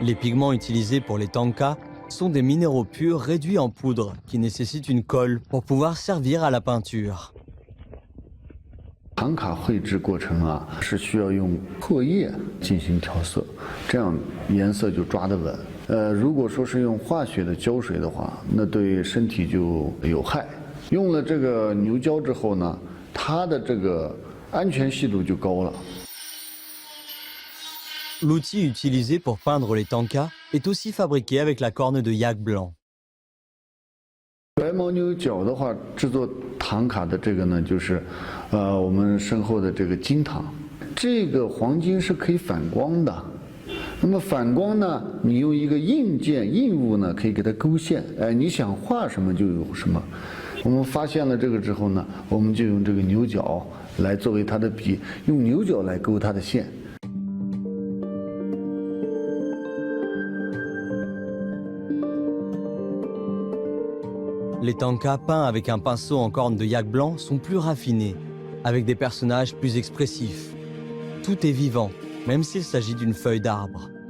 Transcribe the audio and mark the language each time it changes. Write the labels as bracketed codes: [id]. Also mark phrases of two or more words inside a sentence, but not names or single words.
[fr] Les pigments utilisés pour les tankas sont des minéraux purs réduits en poudre qui nécessitent une colle pour pouvoir servir à la peinture. [zh] 唐卡绘制过程啊，是需要用唾液进行调色，这样颜色就抓得稳。如果说是用化学的胶水的话，那对身体就有害。用了这个牛胶之后呢，它的这个安全系数就高了。 [fr] L'outil utilisé pour peindre les tankas est aussi fabriqué avec la corne de yak blanc. [zh] 白牦牛角的话，制作唐卡的这个呢，就是我们身后的这个金堂。这个黄金是可以反光的。那么反光呢，你用一个硬件硬物呢，可以给它勾线。哎，你想画什么就有什么。我们发现了这个之后呢，我们就用这个牛角来作为它的笔，用牛角来勾它的线。 [fr] Les tankas peints avec un pinceau en corne de yak blanc sont plus raffinés, avec des personnages plus expressifs. Tout est vivant, même s'il s'agit d'une feuille d'arbre.